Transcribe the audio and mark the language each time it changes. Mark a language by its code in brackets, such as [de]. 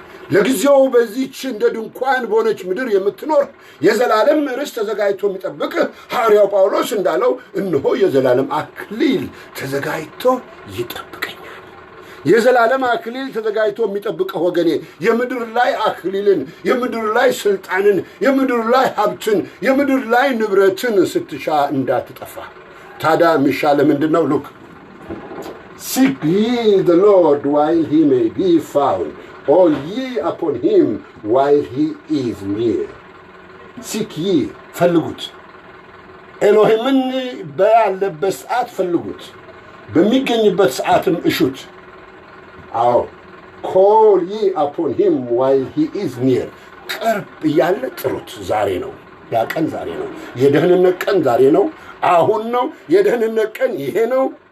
[am] ለጊዜው በዚህች እንደ ድንኳን በሆነች ምድር የምትኖር የዘላለም ርስት ተዘጋጅቶ የሚጠብቅ ሐዋርያው ጳውሎስ እንዳለው እነሆ የዘላለም አክሊል ተዘጋጅቶ ይጠብቀኛል። የዘላለም አክሊል ተዘጋጅቶ የሚጠብቀው ወገኔ የምድር ላይ አክሊልን፣ የምድር ላይ ስልጣንን፣ የምድር ላይ ሀብትን፣ የምድር ላይ ንብረትን ስትሻ እንዳትጠፋ። ታዲያ የሚሻለ ምንድን ነው? [en] ሉክ seek ye the Lord while he may be found, or ye upon him while he is near. seek ye [am] ፈልጉት። ኤሎሂምን ባለበት ሰዓት ፈልጉት፣ በሚገኝበት ሰዓትም እሹት። አዎ [en] call ye upon him while he is near። [am] ቅርብ እያለ ጥሩት። ዛሬ ነው ያ ቀን፣ ዛሬ ነው የደህንነት ቀን፣ ዛሬ ነው፣ አሁን ነው የደህንነት ቀን። ይሄ ነው